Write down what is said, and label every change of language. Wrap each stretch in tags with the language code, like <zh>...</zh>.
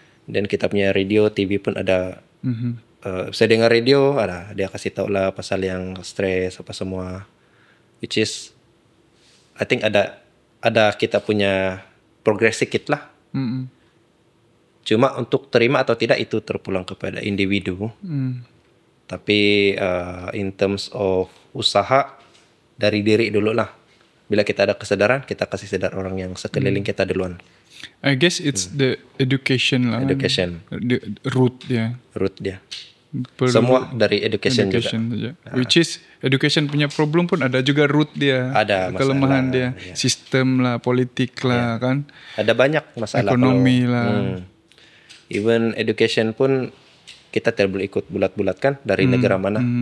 <ms>Dan kita punya radio, TV pun ada. Saya dengar radio, dia kasih tahu lah pasal yang stres apa semua,</ms> <en>which is I think</en> <ms>ada kita punya progres sedikit lah. Cuma untuk terima atau tidak itu terpulang kepada individu. Tapi</ms> <en>in terms of</en> <ms>usaha dari diri dulu lah. Bila kita ada kesadaran, kita kasih sadar orang yang sekeliling kita duluan.</ms> <en>I guess it's the education lah. Education.</en> <ms>Root dia. Semua dari education juga.</ms> <en>Which is</en> <ms>education punya problem pun ada juga root dia. Ada kelemahan dia. Sistem lah, politik lah kan. Ada banyak masalah. Ekonomi lah. Even education pun kita tidak boleh ikut bulat-bulat kan dari negara mana.</ms>